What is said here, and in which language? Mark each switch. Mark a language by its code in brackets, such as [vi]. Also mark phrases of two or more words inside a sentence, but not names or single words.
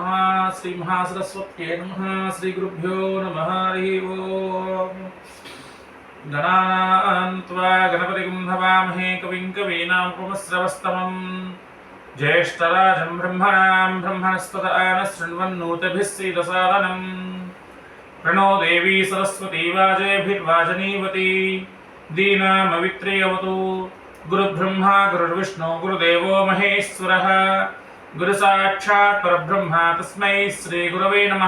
[sa] శ్రీ మహాసరస్వత్యే నమః. శ్రీ గురుభ్యో నమః. హరి ఓం. గణానాం త్వా గణపతిం హవామహే కవిం కవీనాముపమశ్రవస్తమం జ్యేష్ఠరాజం బ్రహ్మణాం బ్రహ్మణస్పత ఆన శృణ్వన్నోతిభిः सीदसादनं प्रणो देवी सरस्वती वाजेभिर्वाजनीवती दीनामवित्र्यवतु गुरुब्रह्मा गुरुर्विष्णु गुरुदेवो महेश्वरः गुरुसाक्षात् परब्रह्म तस्मै श्रीगुरवे नमः.